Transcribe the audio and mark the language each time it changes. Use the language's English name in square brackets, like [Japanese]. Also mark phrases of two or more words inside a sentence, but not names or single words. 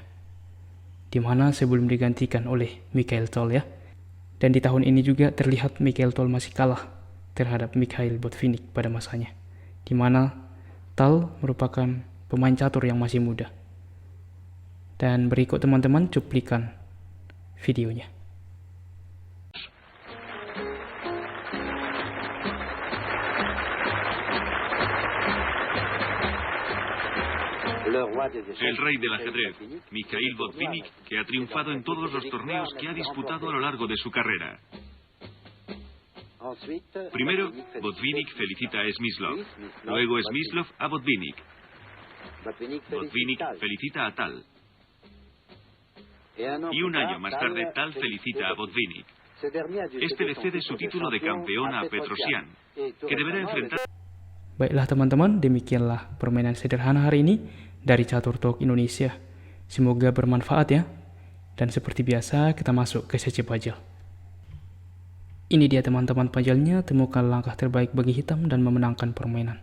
[Indonesian] Di mana sebelum digantikan oleh Mikhail Tal ya. Dan di tahun ini juga terlihat Mikhail Tal masih kalah terhadap Mikhail Botvinnik pada masanya. Di mana Tal merupakan pemain catur yang masih muda. Dan berikut teman-teman cuplikan videonya. [Spanish] El rey del ajedrez, Mikhail Botvinnik, que ha triunfado en todos los torneos que ha disputado a lo largo de su carrera. Primero, Botvinnik felicita a Smyslov, luego Smyslov a Botvinnik. Botvinnik felicita a Tal. Y un año más tarde, Tal felicita a Botvinnik. Este le cede su título de campeón a Petrosian, que deberá enfrentar... [Indonesian] Baiklah teman-teman, demikianlah permainan sederhana hari ini dari Catur Talk Indonesia. Semoga bermanfaat ya. Dan seperti biasa, kita masuk ke sesi puzzle. Ini dia teman-teman puzzle-nya, temukan langkah terbaik bagi hitam dan memenangkan permainan.